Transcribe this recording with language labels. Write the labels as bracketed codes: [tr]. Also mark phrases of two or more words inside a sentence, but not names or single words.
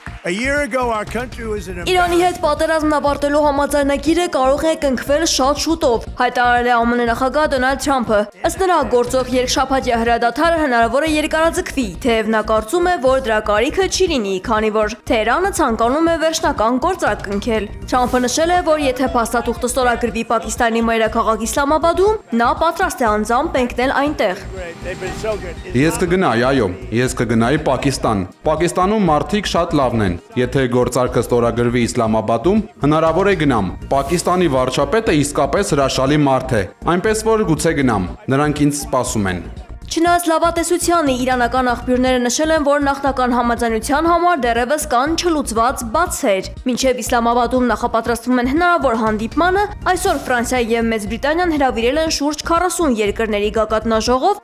[en] A year ago, our country was in a [hy] Իրանի հետ պատերազմն ավարտելու համաձայնագիրը կարող է կնքվել շատ շուտով, հայտարարել է ԱՄՆ նախագահ Դոնալդ Թրամփը։ Ըստ նրա, գործող երկշաբաթյա հրադադարը հնարավոր է երկարաձգվի, թեև նա կարծում է, որ դրա կարիքը չի լինի, քանի որ Թեհրանը ցանկանում է վերջնական գործարք կնքել։ Թրամփը նշել է, որ եթե փաստաթուղթը ստորագրվի Պակիստանի մայրաքաղաք Իսլամաբադում, նա պատրաստ է անձամբ մեկնել այնտեղ։ [en] They've been so good. [hy] Ես կգնայի, այո, ես կգնայի Պակիստան։ Պակիստանում մարդիկ շատ լավն են։ Եթե գործարքը ստորագրվի Իսլամաբադում, հնարավոր է գնամ։ Պակիստանի վարչապետը իսկապես հրաշալի մարդ է, այնպես որ գուցե գնամ։ Նրանք ինձ սպասում են։ Չնայած լավատեսությանը իրանական աղբյուրները նշել են, որ նախնական համաձայնության համար դեռևս կան չլուծված բացեր։ Մինչև Իսլամաբադում նախապատրաստվում են հնարավոր հանդիպմանը, այսօր Ֆրանսիայի և Մեծ Բրիտանիան հրավիրել են շուրջ 40 երկրների գագաթնաժողով